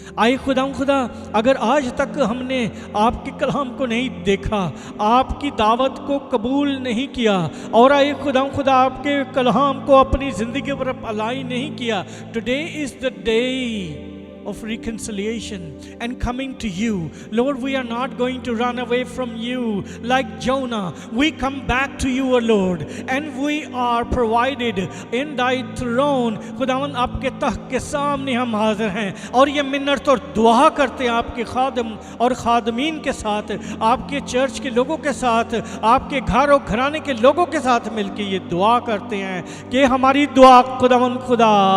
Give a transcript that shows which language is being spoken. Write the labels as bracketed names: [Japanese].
[Hindi] आए खुदा अगर आज तक हमने आपके कलाम को नहीं देखा, आपकी दावत को कबूल नहीं किया, और आए खुदा आपके कलाम को अपनी ज़िंदगी पर अप्लाई नहीं किया, [English] Today is the day of reconciliation and coming to you. Lord, we are not going to run away from you like Jonah. We come back to you, O Lord, and we are provided in thy throne. [Hindi] खुदावन आपके तख्त के सामने हम हाजिर हैं और ये मिन्नत और दुआ करते हैं आपके खादम और खादमीन के साथ, आपके चर्च के लोगों के साथ, आपके घर और घराने के लोगों के साथ मिलकर ये दुआ करते हैं कि हमारी दुआ खुदावन खुदा